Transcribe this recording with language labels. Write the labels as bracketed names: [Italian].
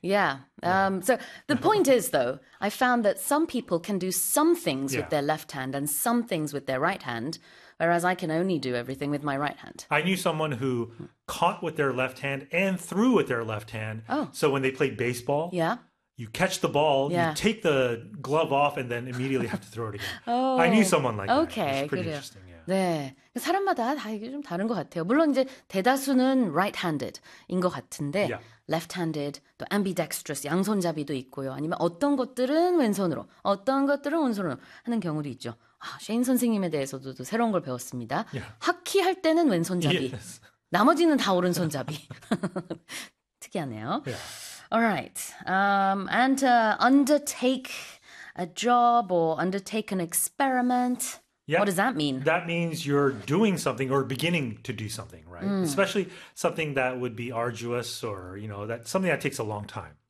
[English] So the point is, though, I found that some people can do some things with their left hand and some things with their right hand, whereas I can only do everything with my right hand. I knew someone who caught with their left hand and threw with their left hand. So when they played baseball, you catch the ball, you take the glove off, and then immediately have to throw it again. I knew someone like that, which is pretty [Korean] 그래요. [English] interesting, [Korean] 네. 사람마다 다 이게 좀 다른 것 같아요. 물론 이제 대다수는 right-handed인 것 같은데, left-handed, 또 ambidextrous, 양손잡이도 있고요. 아니면 어떤 것들은 왼손으로, 어떤 것들은 오른손으로 하는 경우도 있죠. 아, 셰인 선생님에 대해서도 또 새로운 걸 배웠습니다. 하키 할 때는 왼손잡이, [English] Yes. [Korean] 나머지는 다 오른손잡이. 특이하네요. [English] Alright. And to undertake a job or undertake an experiment. What does that mean? That means you're doing something or beginning to do something, right? Especially something that would be arduous or, that's something that takes a long time.